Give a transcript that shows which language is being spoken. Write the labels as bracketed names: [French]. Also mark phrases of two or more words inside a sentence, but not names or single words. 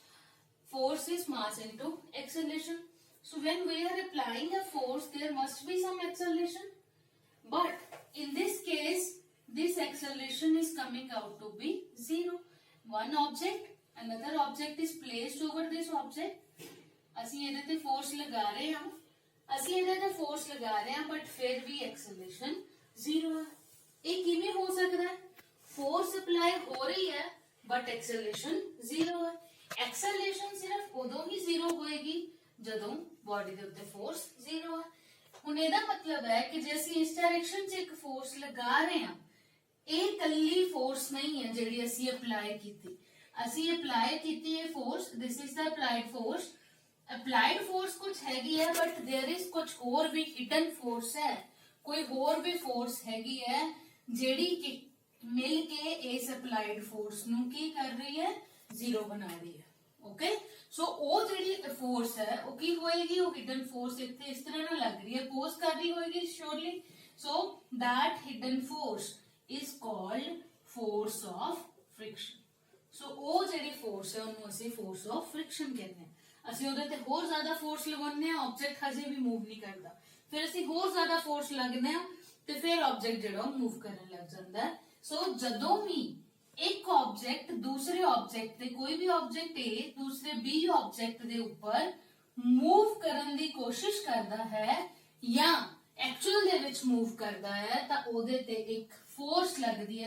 [English] Force is mass into acceleration. So when we are applying a force, there must be some acceleration. But in this case, this acceleration is coming out to be 0. One object, another object is placed over this object. [Punjabi] ਅਸੀਂ ਇਹਦੇ ਤੇ force ਲਗਾ ਰਹੇ ਹਾਂ. ਅਸੀਂ ਇਹਦੇ ਤੇ force ਲਗਾ ਰਹੇ ਹਾਂ, but ਫਿਰ ਵੀ acceleration 0 ਹੈ. ਇਹ ਕਿਵੇਂ ਹੋ ਸਕਦਾ ਹੈ? [English] Force apply [Punjabi] ਹੋ ਰਹੀ ਹੈ, but acceleration 0 ਹੈ. Acceleration ਸਿਰਫ ਉਦੋਂ ਹੀ 0 ਹੋਏਗੀ ਜਦੋਂ body ਦੇ ਉੱਤੇ force 0 ਹੈ. ਹੁਣ ਇਹਦਾ ਮਤਲਬ ਹੈ ਕਿ ਜੇ ਅਸੀਂ ਇਸ ਡਾਇਰੈਕਸ਼ਨ 'ਚ ਇੱਕ force ਲਗਾ ਰਹੇ ਹਾਂ, ਇਹ ਕੱਲੀ force ਨਹੀਂ ਹੈ ਜਿਹੜੀ ਅਸੀਂ apply ਕੀਤੀ. ਅਸੀਂ apply ਕੀਤੀ ਇਹ [English] force, this is the applied force. Applied force [Hindi] कुछ हैगी है, [English] but there is [Hindi] कुछ और भी [English] hidden force है. [Hindi] कोई और भी force हैगी है ਜਿਹੜੀ कि मिल के इस [English] applied force [Punjabi] ਨੂੰ ਕੀ ਕਰ ਰਹੀ ਹੈ? 0 ਬਣਾ ਰਹੀ ਹੈ. [English] okay, so [Punjabi] ਉਹ ਜਿਹੜੀ force है ਉਹ ਕੀ ਹੋਏਗੀ? ਉਹ hidden force ਇੱਥੇ ਇਸ ਤਰ੍ਹਾਂ ਨਾਲ ਲੱਗ ਰਹੀ ਹੈ, pose ਕਰ ਰਹੀ ਹੋਏਗੀ surely. [English] So that hidden force is called force of friction. [Punjabi] So ਉਹ ਜਿਹੜੀ force ਹੈ ਉਹਨੂੰ ਅਸੀਂ [English] force of friction [Punjabi] ਕਹਿੰਦੇ ਹਾਂ. ਅਸੀਂ ਉਹਦੇ ਤੇ ਹੋਰ ਜ਼ਿਆਦਾ ਫੋਰਸ ਲਗਾਉਂਦੇ ਆ, ਆਬਜੈਕਟ ਹਜੇ ਵੀ ਮੂਵ ਨਹੀਂ ਕਰਦਾ. ਫਿਰ ਅਸੀਂ ਹੋਰ ਜ਼ਿਆਦਾ ਫੋਰਸ ਲਾਉਂਦੇ ਆ ਤੇ ਫਿਰ ਆਬਜੈਕਟ ਜਿਹੜਾ ਮੂਵ ਕਰਨ ਲੱਗ ਜਾਂਦਾ ਹੈ. ਸੋ ਜਦੋਂ ਵੀ ਇੱਕ ਆਬਜੈਕਟ ਦੂਸਰੇ ਆਬਜੈਕਟ ਤੇ, ਕੋਈ ਵੀ ਆਬਜੈਕਟ A ਦੂਸਰੇ B ਆਬਜੈਕਟ ਦੇ ਉੱਪਰ ਮੂਵ ਕਰਨ ਦੀ ਕੋਸ਼ਿਸ਼ ਕਰਦਾ ਹੈ ਜਾਂ ਐਕਚੁਅਲ ਦੇ ਵਿੱਚ ਮੂਵ ਕਰਦਾ ਹੈ, ਤਾਂ ਉਹਦੇ ਤੇ ਇੱਕ ਫੋਰਸ ਲੱਗਦੀ ਹੈ.